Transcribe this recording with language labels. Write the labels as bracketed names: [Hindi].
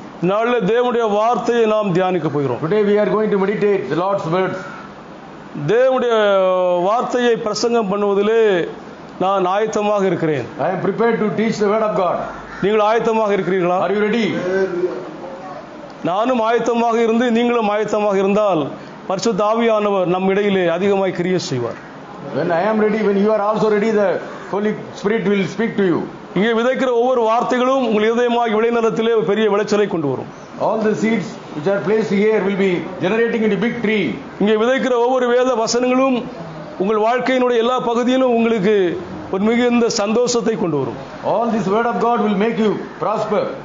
[Tamil] நாளை தேவனுடைய வார்த்தையை நாம் தியானிக்க போகிறோம். [English] Today we are going to meditate the Lord's words. [Tamil] தேவனுடைய வார்த்தையை பிரசங்கம் பண்ணுவதிலே நான் ஆயத்தமாக இருக்கிறேன். [English] I am prepared to teach the word of God. [Tamil] நீங்கள் ஆயத்தமாக இருக்கிறீர்களா? [English] Are you ready? [Tamil] நானும் ஆயத்தமாக இருந்து நீங்களும் ஆயத்தமாக இருந்தால் பரிசுத்த ஆவியானவர் நம் இடையிலே அதிகமாய் கிரியை செய்வார். [English] When I am ready, when you are also ready, the Holy Spirit will speak to you. [Tamil] இங்கே விதைக்கிற ஒவ்வொரு வார்த்தைகளும் உங்கள் இதயமாகி விளைநிலத்திலே பெரிய விளைச்சலை கொண்டு வரும். [English] All the seeds which are placed here will be generating into big tree. [Tamil] இங்கே விதைக்கிற ஒவ்வொரு வேத வசனங்களும் உங்கள் வாழ்க்கையினுடைய எல்லா பகுதியிலும் உங்களுக்கு ஒரு மிகுந்த சந்தோஷத்தை கொண்டு வரும். [English] All this word of God will make you prosper.